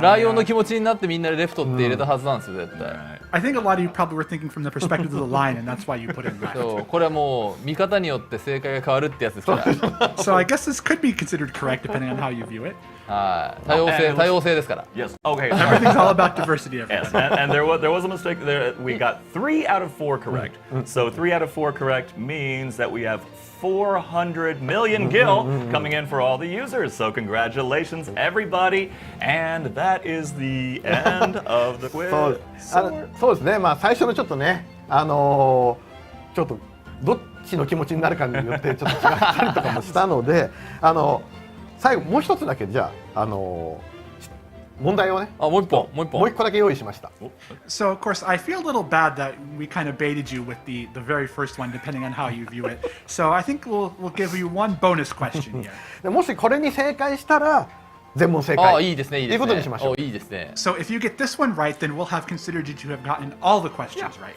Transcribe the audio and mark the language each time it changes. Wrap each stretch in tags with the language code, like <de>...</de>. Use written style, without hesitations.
<ja>ライオンの気持ちになってみんなでレフトって入れたはずなんですよ絶対。</ja> <en>Right. I think a lot of you probably were thinking from the perspective of the lion, and that's why you put in left.</en> <ja>そうこれはもう見方によって正解が変わるってやつですから。</ja> <en>So I guess this could be considered correct depending on how you view it.</en> <ja>はい。</ja> <en>and</en> <ja>多様性ですから。</ja> <en>Yes. Okay. Everything's all about diversity. Yes, and there was a mistake there. We got 3 out of 4 correct. So 3 out of 4 correct means that we have 400 million gil coming in for all the users. So congratulations, everybody. And that is the end of the quiz.</en> <ja>そうですね、まあ最初のちょっとね、ちょっとどっちの気持ちになるかによってちょっと違ったりとかもしたので、最後もう一つだけじゃあ、問題をね、あ、もう一本。もう一個だけ用意しました。</ja> <en>So of course, I feel a little bad that we kind of baited you with the very first one, depending on how you view it. So I think we'll give you one bonus question here.</en> <ja>でもしこれに正解したら全問正解。あ、いいですね、いいですね。いうことにしましょう。いいですね。</ja> <en>So if you get this one right, then we'll have considered you to have gotten all the questions right.</en>